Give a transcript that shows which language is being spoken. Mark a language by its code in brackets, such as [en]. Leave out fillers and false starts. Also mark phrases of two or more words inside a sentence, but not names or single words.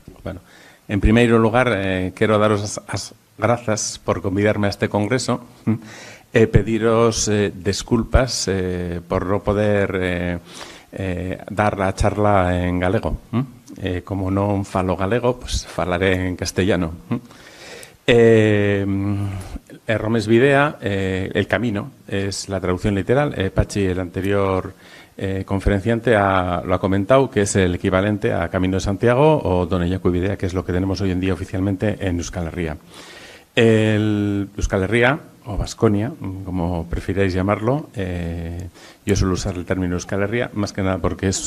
[gl] Bueno, en primeiro lugar, quero daros as grazas por convidarme a este congreso e pediros desculpas por non poder dar a charla en galego. Como non falo galego, pues falaré en castellano. [eu] Romes Videa, [es] El Camino, es la traducción literal. Pachi, el anterior conferenciante, lo ha comentado, que es el equivalente a Camino de Santiago o Don Yaku Videa, que es lo que tenemos hoy en día oficialmente en Euskal Herria. El Euskal Herria, o Baskonia, como prefiráis llamarlo, yo suelo usar el término Euskal Herria, más que nada porque es